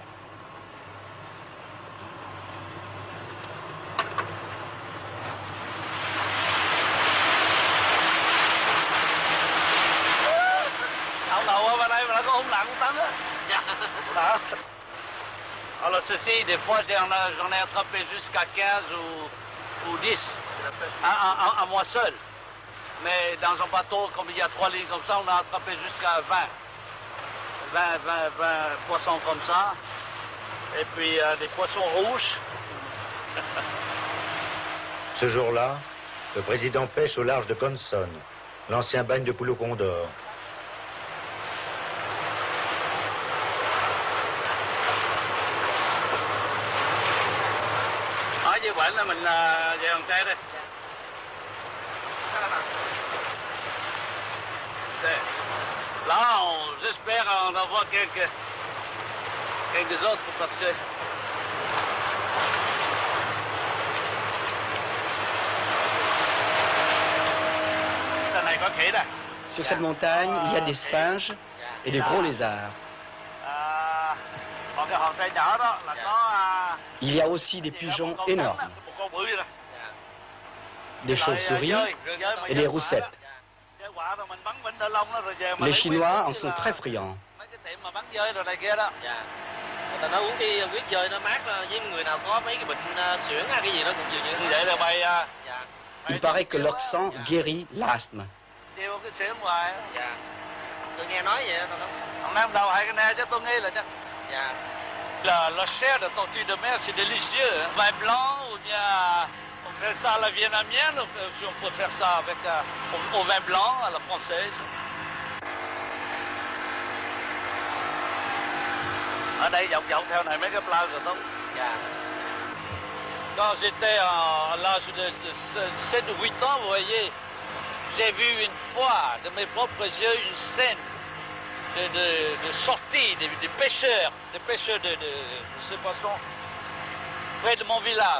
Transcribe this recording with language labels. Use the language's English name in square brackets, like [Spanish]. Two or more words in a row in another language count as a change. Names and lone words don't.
[Vietnamese] ông đầu bên đây mà nó có hung nặng tắm á. Đó. [French] Alors ceci, des fois j'en ai attrapé jusqu'à 15 ou 10 à moi seul. Mais dans un bateau, comme il y a 3 lignes comme ça, on a attrapé jusqu'à 20 poissons comme ça. Et puis des poissons rouges. Ce jour-là, le président pêche au large de Conson, l'ancien bagne de Pulo Condor. [Vietnamese] Như vậy là mình về Hòn Tre đây. [French] Là, j'espère en avoir quelques autres parce que [Vietnamese] này có khỉ đây. [French] Sur cette montagne, il y a des singes et des gros lézards. [Vietnamese] Còn cái hòn Tre nhỏ đó là có [French] Il y a aussi des pigeons énormes, des chauves-souris et des roussettes. Les Chinois en sont très friands. Il paraît que leur sang guérit l'asthme. La chair de tortue de mer, c'est délicieux. Hein? Vin blanc ou bien on fait ça à la vietnamienne, si on peut faire ça avec au vin blanc, à la française. [Vietnamese] Ở đây dọc theo này mấy cái plage rồi không? [French] Quand j'étais à l'âge de 7 ou 8 ans, vous voyez, j'ai vu une fois de mes propres yeux une scène de sortie des pêcheurs de ces poissons près de mon village.